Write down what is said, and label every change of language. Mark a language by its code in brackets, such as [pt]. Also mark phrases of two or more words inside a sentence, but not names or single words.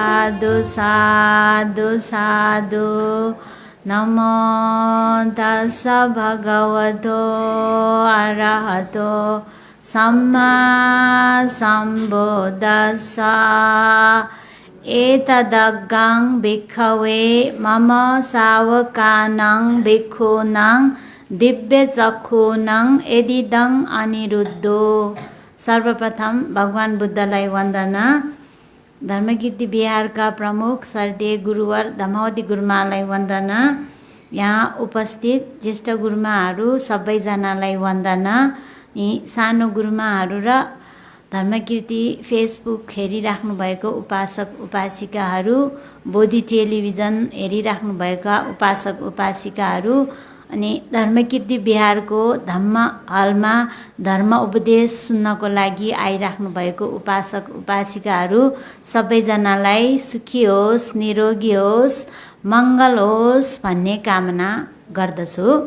[pi] साधु साधु साधु। नमो तस्स भगवतो अरहतो सम्मा सम्बुद्दस्स। एतदग्गं भिक्खवे मम शावकानां भिक्खूनां दिव्यचक्षूनां एदिदं अनिरुद्धो। [ne] सर्वप्रथम भगवान बुद्धलाई वन्दना। धर्मकीर्ति बिहारका प्रमुख श्रद्धेय गुरुवर धम्मावती गुरुमालाई वन्दना। यहाँ उपस्थित ज्येष्ठ गुरुमाहरू सबैजनालाई वन्दना। यी सानो गुरुमाहरू र धर्मकीर्ति फेसबुक हेरिराख्नु भएको उपासक उपासिकाहरू, बोधि टेलिभिजन हेरिराख्नु भएका उपासक उपासिकाहरू, अनि धर्मकीर्ति बिहारको धम्म हलमा धर्म उपदेश सुन्नको लागि आइराख्नु भएको उपासक उपासिकाहरू सबैजनालाई सुखी होस्, निरोगी होस्, मङ्गल होस् भन्ने कामना गर्दछु।